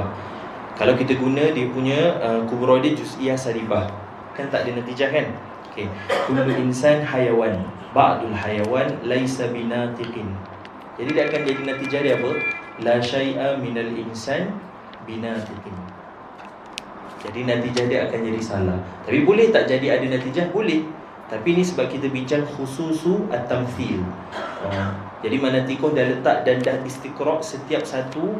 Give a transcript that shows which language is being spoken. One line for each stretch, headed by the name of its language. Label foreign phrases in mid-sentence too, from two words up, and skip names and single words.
Malay: Kalau kita guna dia punya kubra dia
Arabic: جزئية سالبة,
Malay: kan tak ada natijah kan? Okey.
Arabic: كل إنسان حيوان، بعض الحيوان ليس بناطق.
Malay: Jadi dia akan jadi natijah dia apa?
Arabic: لا شيء من الإنسان بناطق.
Malay: Jadi natijah dia akan jadi salah. Tapi boleh tak jadi ada natijah? Boleh. Tapi ni sebab kita bincang khususu at-tamthil. Jadi Manatikoh dah letak dan dah istiqra' setiap satu.